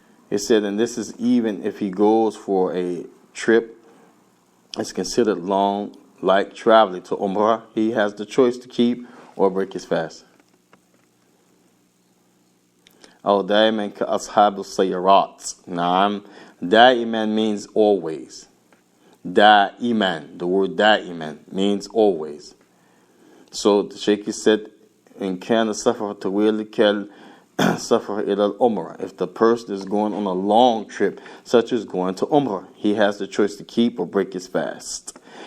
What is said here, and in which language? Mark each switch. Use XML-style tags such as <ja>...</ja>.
<en>He said, and this is even if he goes for a trip, it's considered long, like traveling to Umrah. He has the choice to keep or break his fast.</en> <ar>أو دائما كأصحاب السيارات. نعم.</ar> <en>دائما means always. Da'iman, the word da'iman means always. So the Shaykh said,</en> <ar>in kana safar tawil kal safar ila al-umrah.</ar> <en>If the person is going on a long trip, such as going to Umrah, he has the choice to keep or break his fast.</en>